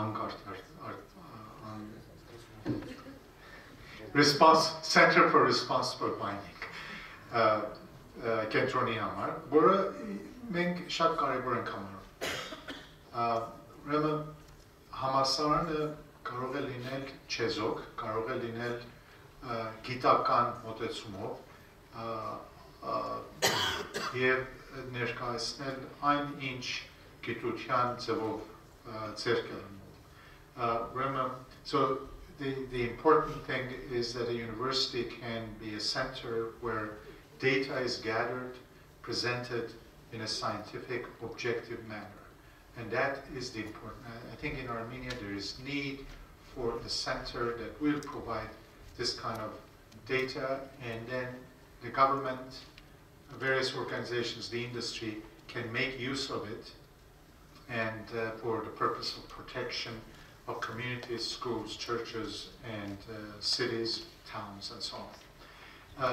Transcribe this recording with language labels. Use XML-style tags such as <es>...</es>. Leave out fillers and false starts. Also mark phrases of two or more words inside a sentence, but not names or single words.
<hy>Center for Responsible Mining կենտրոնի համար, որը մենք շատ կարևոր ենք համարում։ Ուրեմն համալսարանը կարող է լինել չեզոք, կարող է լինել գիտական մոտեցումով եւ ներկայացնել այն ինչ գիտության ձևով ձեռք է լինում։</hy> <en>So the important thing is that a university can be a center where data is gathered, presented in a scientific, objective manner. And that is the important. I think in Armenia there is need for a center that will provide this kind of data, and then the government, various organizations, the industry can make use of it and for the purpose of protection of communities, schools, churches, and cities, towns, and so on.</en>